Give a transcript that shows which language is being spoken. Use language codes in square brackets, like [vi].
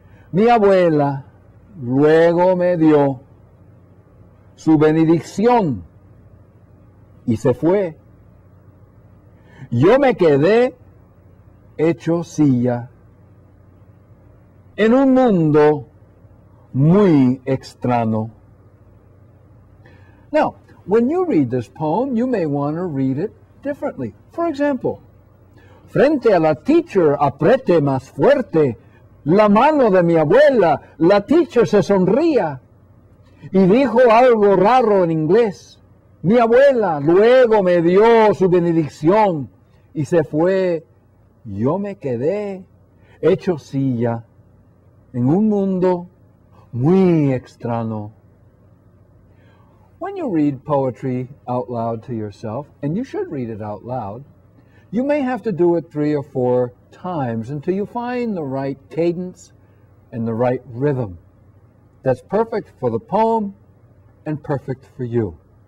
[es] Mi abuela luego me dio su benedicción y se fue. Yo me quedé hecho silla en un mundo muy extraño. [en] Now, when you read this poem, you may want to read it differently. For example, [es] frente a la teacher apriete más fuerte la mano de mi abuela, la teacher se sonría y dijo algo raro en inglés. Mi abuela luego me dio su benedicción y se fue. Yo me quedé hecho silla en un mundo muy extraño. [en] When you read poetry out loud to yourself, and you should read it out loud, you may have to do it 3 or 4 times until you find the right cadence and the right rhythm that's perfect for the poem and perfect for you.